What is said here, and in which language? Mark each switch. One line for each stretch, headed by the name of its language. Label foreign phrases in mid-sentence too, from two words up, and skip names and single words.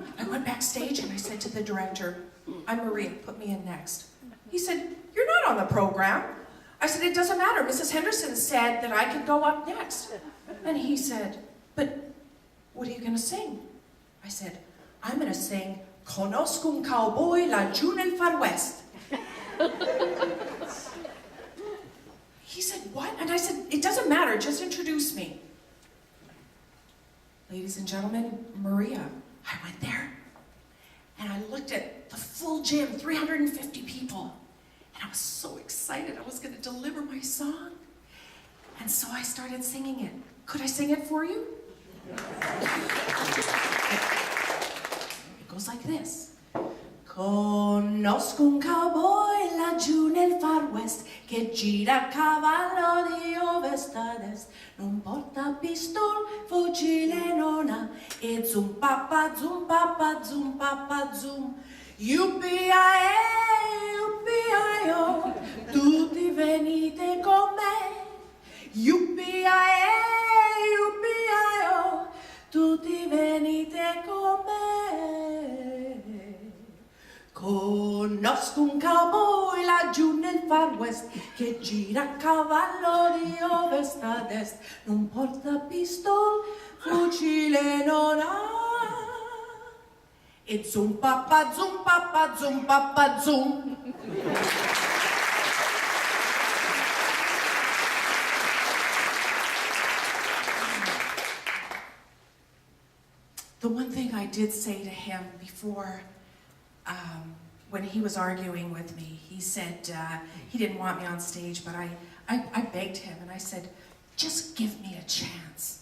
English: I went backstage and I said to the director, "I'm Maria, put me in next." He said, "You're not on the program." I said, "It doesn't matter. Mrs. Henderson said that I could go up next." And he said, "But what are you going to sing?" I said, "I'm going to sing Conosco un cowboy laggiù nel Far West. He said, what? And I said, it doesn't matter, just introduce me. Ladies and gentlemen, Maria. I went there, and I looked at the full gym, 350 people, and I was so excited I was going to deliver my song. And so I started singing it. Could I sing it for you? It goes like this.
Italian: Conosco un cowboy laggiù nel Far West che gira a cavallo di ovest ad est. Non porta pistol, fucile non ha e zum pappa zum pappa zum pappa zum. Yuppie-i-e, yuppie-i-o, tutti venite con me. Yuppie-i-e, yuppie-i-o, tutti venite con me. Conosco un cowboy laggiù nel Far West che gira a cavallo di ovest ad est. Non porta pistol, fucile non ha. E zum pappa zum pappa zum pappa zum.
English: The one thing I did say to him before, when he was arguing with me, he said he didn't want me on stage, but I begged him and I said, just give me a chance.